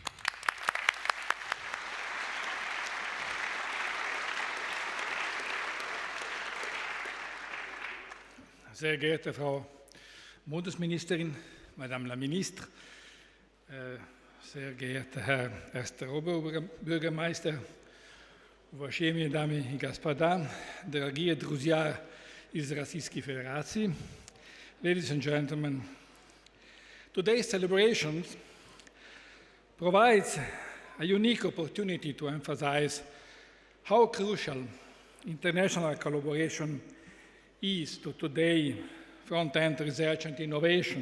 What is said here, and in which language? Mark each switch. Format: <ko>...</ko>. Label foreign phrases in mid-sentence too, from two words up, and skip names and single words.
<de>Sehr geehrte Frau Bundesministerin,</de> <fr>Madame la Ministre,</fr> <de>sehr geehrter Herr erster Oberbürgermeister,</de> <ru>уважаемые дамы и господа, дорогие друзья из Российской Федерации,</ru> <en>ladies and gentlemen, today's celebration provides a unique opportunity to emphasize how crucial international collaboration is to today front-end research and innovation.</en>